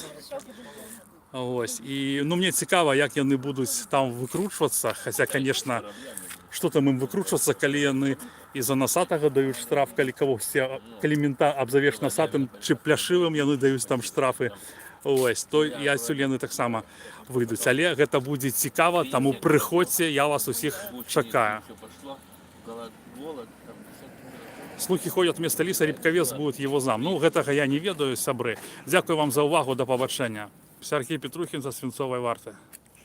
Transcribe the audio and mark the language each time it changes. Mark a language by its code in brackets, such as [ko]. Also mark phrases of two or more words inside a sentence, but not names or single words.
[be] Вось, і мне цікава, як яны будуць там выкручвацца, хаця, конечно, што там ім выкручвацца, калі яны і-за насатага даюць штраф, калі мента абзавеш насатым чи пляшывым, яны даюць там штрафы. Ось, то і адсюль яны таксама выйдуць. Але гэта будзе цікава, таму прыходзьце, я вас усіх чакаю. [ru] Слухи ходят вместо Лиса, Репкавец будет его зам. [be] Гэтага я не ведаю, сябры. Дзякуй вам за увагу, да пабачэння. Сергей Петрухін за Свінцовай варты.